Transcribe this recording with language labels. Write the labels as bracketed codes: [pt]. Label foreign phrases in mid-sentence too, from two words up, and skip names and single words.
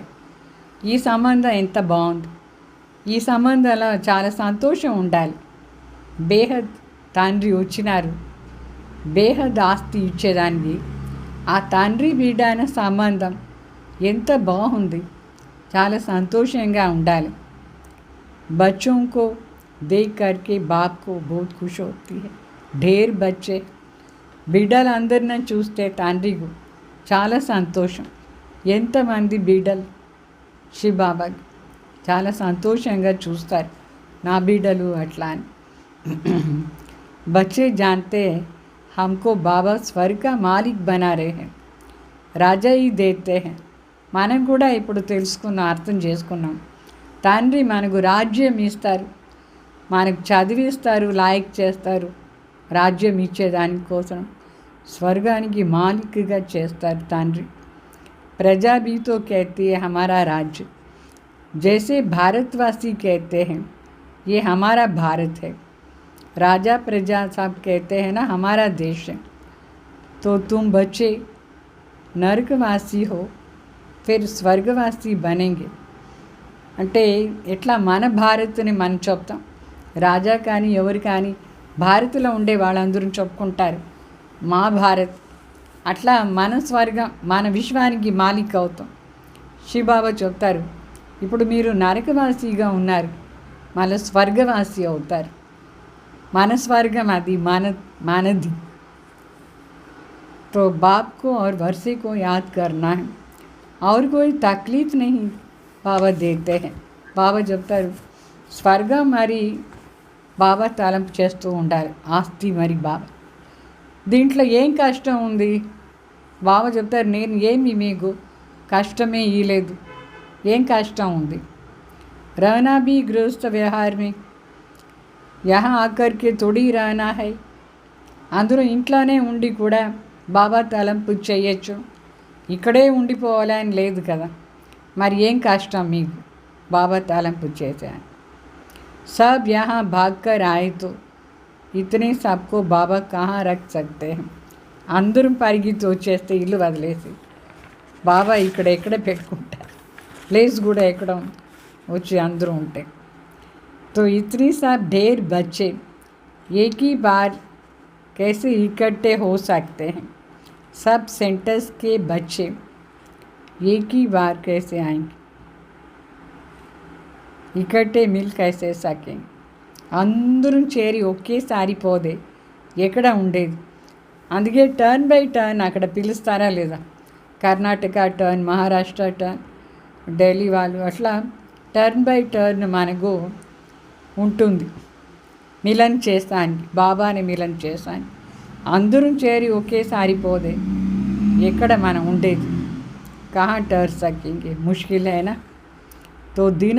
[te] ఈ సంబంధం ఎంత బాగుంది. ఈ సంబంధంలో చాలా సంతోషం ఉండాలి. బేహద్ తండ్రి వచ్చినారు బేహద్ ఆస్తి ఇచ్చేదానికి. ఆ తండ్రి బిడ్డ అనే సంబంధం ఎంత బాగుంది, చాలా సంతోషంగా ఉండాలి. [hi] बच्चों को देख करके बाप को बहुत खुश होती है. ढेर बच्चे [te] బిడ్డలందరిని చూస్తే తండ్రికి చాలా సంతోషం. ఎంతమంది బిడ్డలు శివబాబాకి చాలా సంతోషంగా చూస్తారు, నా బిడ్డలు అట్లా అని. [hi] बच्चे जानते हैं हमको बाबा स्वर्ग का मालिक बना रहे हैं, రాజా ही देते हैं. [te] మనం కూడా ఇప్పుడు తెలుసుకున్నాం, అర్థం చేసుకున్నాం. తండ్రి మనకు రాజ్యం ఇస్తారు, మనకు చదివిస్తారు, లాయక్ చేస్తారు. రాజ్యం ఇచ్చేదానికోసం స్వర్గానికి మాలిక్గా చేస్తారు తండ్రి. [hi] प्रजा भी तो कहती है हमारा राज्य, जैसे भारतवासी कहते हैं ये हमारा भारत है. राजा प्रजा सब कहते हैं ना हमारा देश है. तो तुम बच्चे नरकवासी हो फिर स्वर्गवासी बनेंगे. [te] అంటే ఎట్లా మన భారత్ని మనం చెప్తాం, రాజా కానీ ఎవరు కానీ భారత్లో ఉండే వాళ్ళందరూ చెప్పుకుంటారు మా భారత్. అట్లా మన స్వర్గం, మన విశ్వానికి మాలిక్ అవుతాం. శివబాబా చెప్తారు, ఇప్పుడు మీరు నరకవాసిగా ఉన్నారు, మళ్ళీ స్వర్గవాసి అవుతారు. మన స్వర్గం అది మనది. [hi] तो बाप को और वर्षे को याद करना है और कोई तकलीफ नहीं बाबा देते हैं [te] బాబా చెప్తారు స్వర్గం మరి బాబా తలంపు చేస్తూ ఉండాలి ఆస్తి మరి బాబా దీంట్లో ఏం [hi] కష్టం ఉంది బాబా చెప్తారు నేను ఏమి మీకు కష్టమే ఇవ్వలేదు ఏం కష్టం ఉంది रहना भी गृहस्थ व्यवहार में यहाँ आकर के थोड़ी रहना [te] है అందరూ ఇంట్లోనే ఉండి కూడా బాబా తలంపు చేయొచ్చు ఇక్కడే ఉండిపోవాలని లేదు కదా మరి ఏం కష్టం మీకు బాబా తలంపు చేశాను [hi] सब यहाँ भाग कर आए तो इतने सबको बाबा कहाँ रख सकते हैं [te] అందరం పరిగెత్తి వచ్చేస్తే ఇల్లు వదిలేసి బాబా ఇక్కడ పెట్టుకుంటారు ప్లేస్ కూడా ఎక్కడ వచ్చి అందరూ ఉంటాయి [hi] तो इतनी सब ढेर बच्चे एक ही बार कैसे इकट्ठे हो सकते हैं सब सेंटर्स के बच्चे एक ही बार कैसे आएंगे इकट्ठे मिल कैसे सकेंगे [te] అందరం చేరి ఒకేసారి పోదే ఎక్కడ ఉండేది అందుకే [en] turn by turn [te] అక్కడ పిలుస్తారా లేదా కర్ణాటక టర్న్ మహారాష్ట్ర టర్న్ ఢిల్లీ వాళ్ళు అట్లా [en] turn by turn [te] మనకు ఉంటుంది మిలన్ చేస్తానికి బాబాని మిలన్ చేస్తానికి అందరం చేరి ఒకేసారి పోదే ఎక్కడ మనం ఉండేది [hi] कहाँ ठहर सकेंगे मुश्किल है ना तो दिन